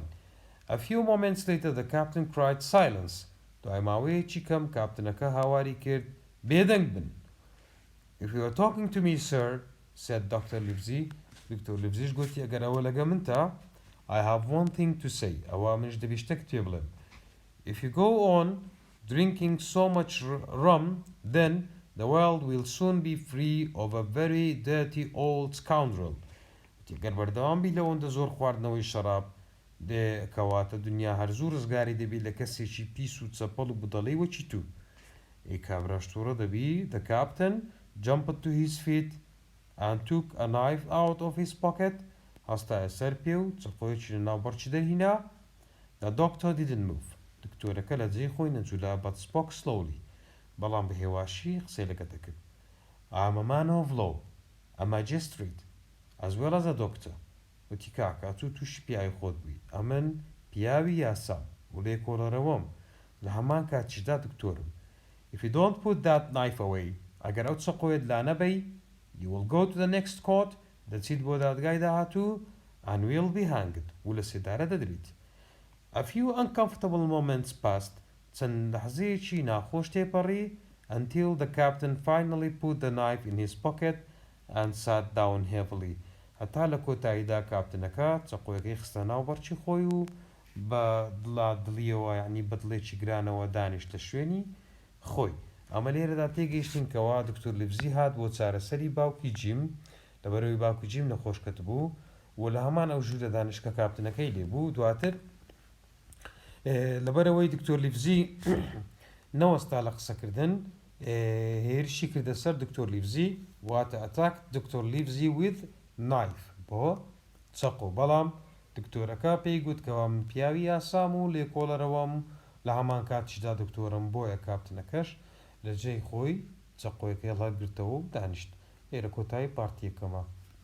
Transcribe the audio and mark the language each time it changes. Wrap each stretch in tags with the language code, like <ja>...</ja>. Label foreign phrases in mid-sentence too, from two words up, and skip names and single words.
<en>A few moments later the captain cried silence</en> <ckb>دوای ماوەیەکی کەم کاپتنەکە هاواری کرد بێدەنگ بن.</ckb> <en>If you are talking to me sir said Dr.</en> <ckb>Livesey دکتۆر لیڤزیش گوتی ئەگەر ئەوە لەگە من تا</ckb> <en>I have one thing to say</en> <ckb>ئەوە منش دەبێ شتێک پێ بڵێم.</ckb> <en>If you go on drinking so much rum then the world will soon be free of a very dirty old scoundrel.</en> <ckb>گەر بەردەوام بی لەوەندە زۆر خواردنەوەی شەراب کەواتە دنیا هەرزوو ڕزگاری دەبێت لە کەسێکی پیس و چەپەڵ و بدەڵەی وەچی تو. ئەی کابراشتووڕە دەبی</ckb> <en>the captain jumped to his feet and took a knife out of his pocket</en> <ckb>هەستایە سەر پێ و چەقۆیەکی لە ناو بەرچی دەرهینا.</ckb> <en>The doctor didn't move</en> <ckb>دکتۆرەکە لە جێی خۆی نەجوولا</ckb> <en>but spoke slowly</en> <ckb>بەڵام بە هێواشی قسەی لەگە دەکرد.</ckb> <en>I'm a man of law a magistrate as well as a doctor</en> <ckb>وتی کاکە تووشی پیاوی خۆت بووی ئەمن پیاوی یاسام و لێکۆڵەرەوەم لە هەمان کاتیشدا دکتۆرم.</ckb> <en>If you don't put that knife away</en> <ckb>ئەگەر ئەو چەقۆیت لا نەبەی</ckb> <en>you will go to the next court</en> <ckb>دەچیت بۆ دادگای داهاتوو</ckb> <en>and will be hanged</en> <ckb>و لە سێدارە دەدرێت.</ckb> <en>A few uncomfortable moments passed</en> <ckb>چەند لەحزەیەکی ناخۆش تێپەڕی</ckb> <en>until the captain finally put the knife in his pocket and sat down heavily</en> <ckb>هەتا لە کۆتاییدا کاپتنەکە چەقۆیەکەی خستە ناو بەرچی خۆی و بە دڵیەوە یعنی بەدڵێکی گرانەوە دانیشتە شوێنی خۆی. ئەمە لێرەدا تێگەیشتین کەوا دکتۆر لیڤزی هات بۆ چارەسەری باوکی جیم لەبەرەوەی باوکی جیم نەخۆشکەت بوو و لە هەمان ئەو ژوورە دانیشکە کاپتنەکەی لێبوو. دواتر لەبەرەوەی دکتۆر لیڤزی نەوەستا لە قسەکردن هێرشی کردە سەر دکتۆر لیڤزی واتە ئەتاک دکتۆر لیڤزی</ckb> <en>with knife</en> <ckb>بۆ چەقۆ. بەڵام دکتۆرەکە پێی گوت کەوا من پیاوی یاسام و لێکۆڵەرەوەم لە هەمان کاتیشدا دکتۆرم بۆیە کاپتنەکەش لە جێی خۆی چەقۆیەکەی هەڵگرتەوە و دانیشت. لێرە کۆتایی پارتیەکەمە.</ckb>